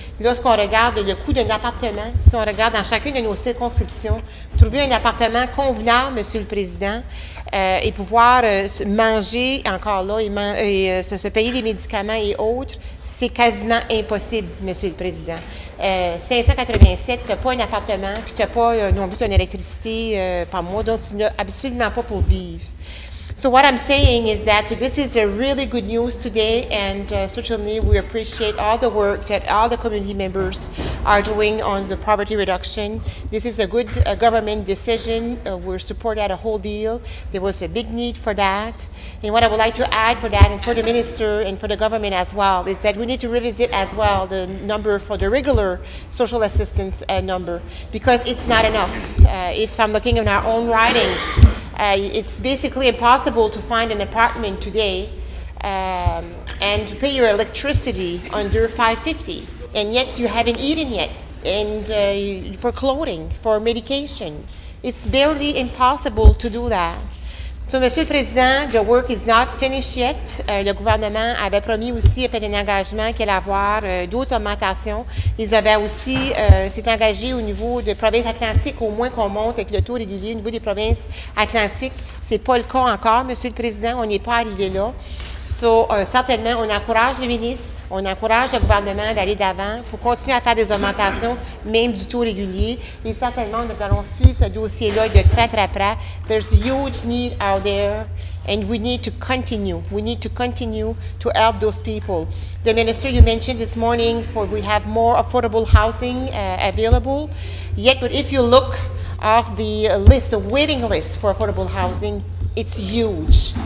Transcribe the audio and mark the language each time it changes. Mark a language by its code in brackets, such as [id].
[fr] Lorsqu'on regarde le coût d'un appartement, si on regarde dans chacune de nos circonscriptions, trouver un appartement convenable, Monsieur le Président, et pouvoir manger encore là et se payer des médicaments et autres, c'est quasiment impossible, Monsieur le Président. 587, tu n'as pas un appartement, puis tu n'as pas non plus une électricité par mois, donc tu n'as absolument pas pour vivre. [en] So what I'm saying is that this is a really good news today, and certainly we appreciate all the work that all the community members are doing on the poverty reduction. This is a good government decision. We're supporting that a whole deal. There was a big need for that. And what I would like to add for that, and for the minister and for the government as well, is that we need to revisit as well the number for the regular social assistance number, because it's not enough. If I'm looking in our own writings, it's basically impossible to find an apartment today and to pay your electricity under $5.50, and yet you haven't eaten yet, and for clothing, for medication. It's barely impossible to do that. So, Monsieur le Président, the work is not finished yet. [fr] Le gouvernement avait promis aussi, a fait un engagement qu'il allait avoir d'autres augmentations. Ils avaient aussi s'est engagé au niveau de provinces atlantiques, au moins qu'on monte avec le taux régulier au niveau des provinces atlantiques. C'est pas le cas encore, Monsieur le Président. On n'est pas arrivé là. So, certainement, on encourage les ministres, on encourage le gouvernement d'aller d'avant pour continuer à faire des augmentations, même du taux régulier. Et certainement, nous allons suivre ce dossier-là de très, très près. [en] There's a huge need out there, and we need to continue. We need to continue to help those people. The minister, you mentioned this morning, we have more affordable housing available. Yet, but if you look of the list, the waiting list for affordable housing, it's huge.